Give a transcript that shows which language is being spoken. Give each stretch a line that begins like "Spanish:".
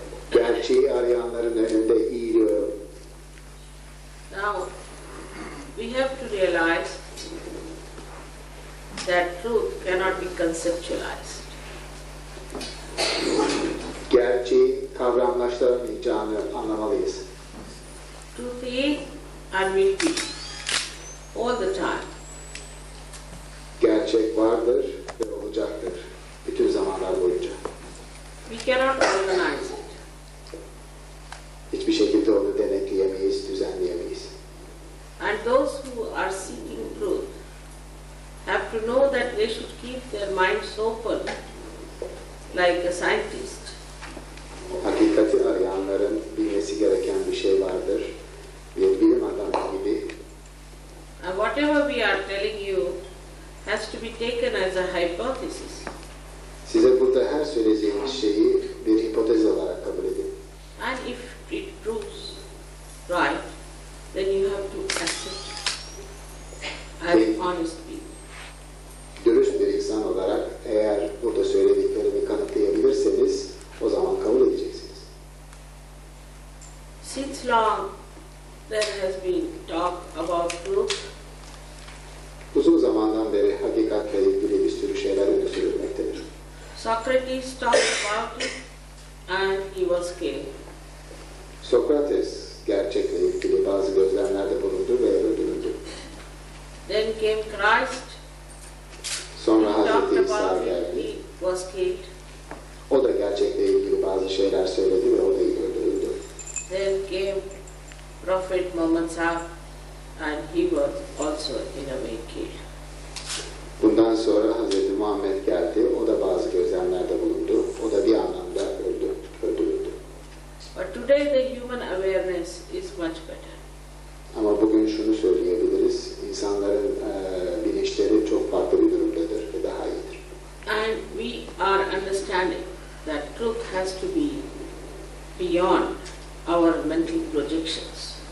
Turkish: Gerçeği arayanların önünde eğiliyorum.
English: Now, we have to realize that truth cannot be conceptualized.
Turkish: Gerçeği kavramlaştıramayacağını anlamalıyız.
English: Truth is and will be all the time.
Turkish: Gerçek vardır ve olacaktır bütün zamanlar boyunca.
English: We cannot organize it.
Turkish: Hiçbir şekilde onu denetleyemeyiz, düzenleyemeyiz.
English: And those who are seeking truth have to know that they should keep their minds open like a scientist.
Turkish: Hakikati arayanların bilmesi gereken bir şey vardır. Bir bilim adamı gibi.
English: And whatever we are telling you has to be taken as a hypothesis.
Turkish: Size burada her söyleyeceğimiz şeyi bir hipotez olarak kabul edin.
English: And if it proves right, then you have to accept as honest people.
Turkish: Dürüst bir insan olarak eğer burada söylediklerimi kanıtlayabilirseniz o zaman kabul edeceksiniz.
English: Since long there has been talk about truth.
Turkish: Uzun zamandan beri hakikatle ilgili bir sürü şeyler öne sürülmektedir.
English: Socrates talked about it and he was killed.
Turkish: Sokrates gerçekle ilgili bazı gözlemlerde bulundu ve öldürüldü.
English: Then came Christ.
Turkish: Sonra
English: He
Turkish: Hazreti
English: talked
Turkish: İsa
English: about it,
Turkish: geldi.
English: he was killed.
Turkish: O da gerçekle ilgili bazı şeyler söyledi ve o da öldürüldü.
English: Then came Prophet Muhammad Sahib and he was also in a way killed.
Turkish: Bundan sonra Hazreti Muhammed geldi. O da bazı gözlemlerde bulundu. O da bir anlamda öldürüldü.
English: But today the human awareness is much better.
Turkish: Ama bugün şunu söyleyebiliriz. İnsanların bilinçleri çok farklı bir durumdadır ve daha iyidir.
English: And we are understanding that truth has to be beyond our mental projections.